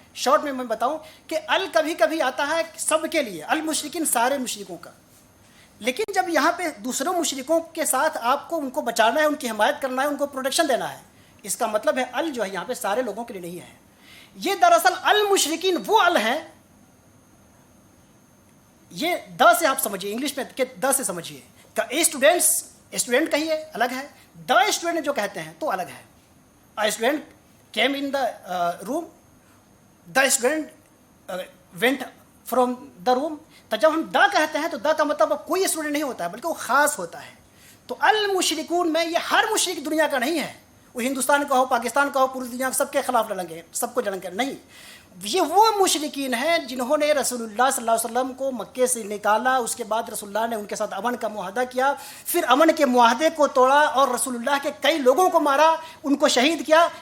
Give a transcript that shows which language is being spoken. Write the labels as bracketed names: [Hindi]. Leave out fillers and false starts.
[Urdu] Short میں بتاؤں کہ ال کبھی کبھی آتا ہے سب کے لیے, المشرکین سارے مشرکوں کا, لیکن جب یہاں پہ دوسروں مشرکوں کے ساتھ آپ کو ان کو بچانا ہے, ان کی حمایت کرنا ہے, ان کو پروٹیکشن دینا ہے, اس کا مطلب ہے ال جو ہے یہاں پہ سارے لوگوں کے لیے نہیں ہے. یہ دراصل المشرکین وہ ال ہیں یہ دا سے آپ سمجھیے انگلش میں کہ دا سے سمجھیے کہ اے اسٹوڈینٹس اسٹوڈنٹ کہیے الگ ہے, دا اسٹوڈنٹ جو کہتے ہیں تو الگ ہے. [English] A student came in the room, the student went from the room. [Urdu] تو جب ہم دا کہتے ہیں تو دا کا مطلب کوئی اسٹوڈنٹ نہیں ہوتا ہے بلکہ وہ خاص ہوتا ہے. تو المشرکون میں یہ ہر مشرک دنیا کا نہیں ہے, وہ ہندوستان کا ہو, پاکستان کا ہو, پوری دنیا سب کے خلاف لڑیں, سب کو جڑیں گے, نہیں. یہ وہ مشرکین ہیں جنہوں نے رسول اللہ صلی اللہ علیہ وسلم کو مکے سے نکالا, اس کے بعد رسول اللہ نے ان کے ساتھ امن کا معاہدہ کیا, پھر امن کے معاہدے کو توڑا اور رسول اللہ کے کئی لوگوں کو مارا, ان کو شہید کیا.